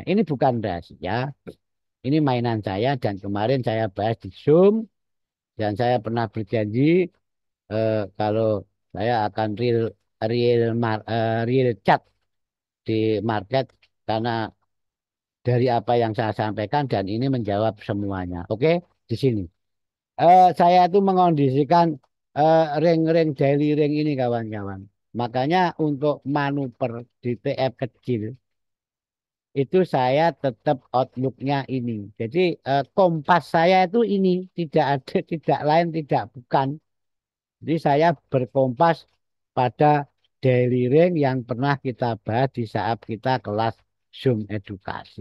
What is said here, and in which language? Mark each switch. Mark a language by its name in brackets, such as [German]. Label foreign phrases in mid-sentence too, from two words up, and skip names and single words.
[Indonesian] Ini bukan rahasia, ini mainan saya dan kemarin saya bahas di Zoom dan saya pernah berjanji kalau saya akan [English] real chat [Indonesian] di market karena dari apa yang saya sampaikan dan ini menjawab semuanya. Oke, di sini. Saya itu mengondisikan ring-ring [English] daily ring [Indonesian] ini kawan-kawan. Makanya untuk manuver di TF kecil itu saya tetap outlooknya ini. Jadi kompas saya itu ini tidak ada, tidak lain, tidak bukan. Jadi saya berkompas pada [English] daily ring [Indonesian] yang pernah kita bahas di saat kita kelas Zoom edukasi.